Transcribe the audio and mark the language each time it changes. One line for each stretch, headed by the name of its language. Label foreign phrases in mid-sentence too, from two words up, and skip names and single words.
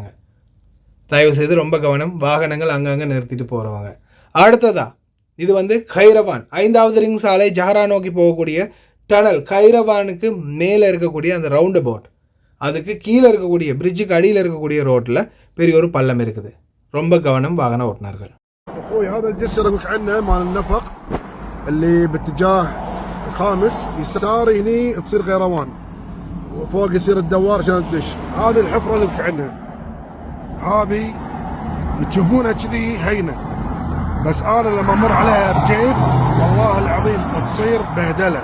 Tamil: தயவுசெய்து ரொம்ப கவனம், வாகனங்கள் அங்கங்கே நிறுத்திட்டு போகிறவங்க. அடுத்ததா இது வந்து கைரவான் 5வது ரிங் சாலை ஜஹரா நோக்கி போகக்கூடிய டனல். கைரவானுக்கு மேலே இருக்கக்கூடிய அந்த
English: round about,
Tamil: அதுக்கு கீழே இருக்கக்கூடிய பிரிட்ஜுக்கு அடியில் இருக்கக்கூடிய ரோட்டில் பெரிய ஒரு பள்ளம் இருக்குது. ரொம்ப கவனம் வாகன ஓட்டுநர்கள்.
Arabic: هذا الجسر اقول عنه مال النفق اللي باتجاه الخامس يسار هني تصير غيروان وفوق يصير الدوار عشان تدش. هذه الحفره اللي بك عنها هذه تشوفونها كذي هينه، بس انا لما امر عليها بجيب والله العظيم تصير بهدله.